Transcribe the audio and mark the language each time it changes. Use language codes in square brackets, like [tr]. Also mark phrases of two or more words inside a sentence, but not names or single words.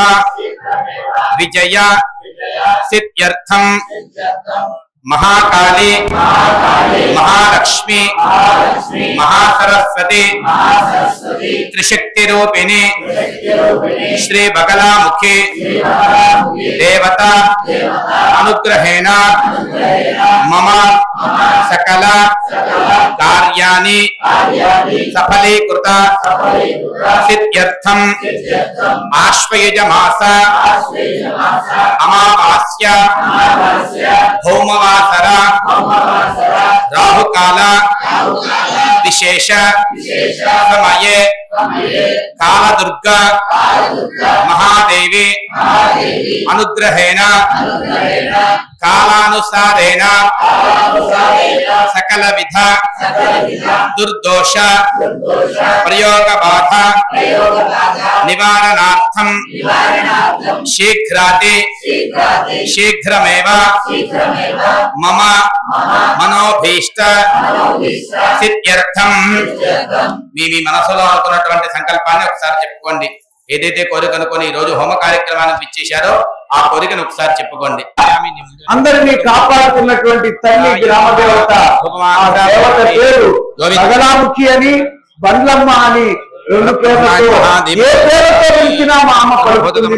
[sa] విజయ సిద్ధ్యర్థం మహాకాళి మహాలక్ష్మి మహాసరస్వతి త్రిశక్తి రూపిణి శ్రీ బగలాముఖి దేవత అనుగ్రహేణ మమ సకల కార్యాణి సఫలీకృత సిద్ధ్యర్థం ఆశ్వయుజ మాస అమావాస్య భౌమవార वासर राहुकाल विशेष समये कालदुर्गा महादेवी अनुग्रहेण कालानुसारेण सकल विध दुर्दोष प्रयोग बाधा निवारणार्थं शीघ्रमेव मम मनोभीष्ट सिद्ध्यर्थं [te] మీ మనసులో అనుకున్నటువంటి సంకల్పాన్ని ఒకసారి చెప్పుకోండి. ఏదైతే కోరిక అనుకొని ఈ రోజు హోమ కార్యక్రమానికి ఇచ్చేశారో ఆ కోరికను ఒకసారి చెప్పుకోండి. అందరినీ కాపాడుతున్నటువంటి తల్లి గ్రామ దేవత దేవత పేరు బగలాముఖి అని బండ్లమ్మ అని రెండు పేర్లతో ఏ పేరుతో పిలిచినా మా అమ్మ పలుకుతుంది.